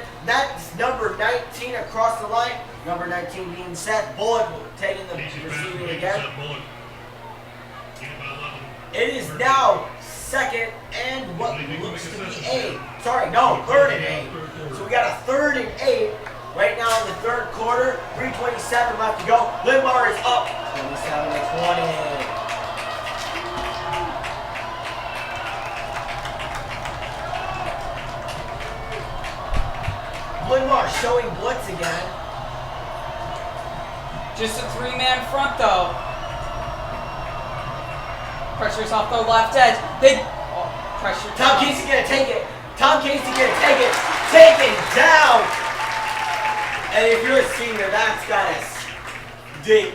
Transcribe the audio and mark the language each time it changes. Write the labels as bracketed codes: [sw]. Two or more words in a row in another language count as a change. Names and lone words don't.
[en] That's number 19 across the line. Number 19 being Seth Bullock taking the receiving again. It is now 2nd and what looks to be 8. Sorry, no, 3rd and 8. So we got a 3rd and 8 right now in the 3rd quarter. 3:27 left to go. Linn-Mar is up 27-20. Linn-Mar showing blitz again. Just a 3-man front though. Pressure's off the left edge. Pressure. Tom Casey gonna take it. Tom Casey gonna take it. Taken down. And if you're a senior, that's gotta dig.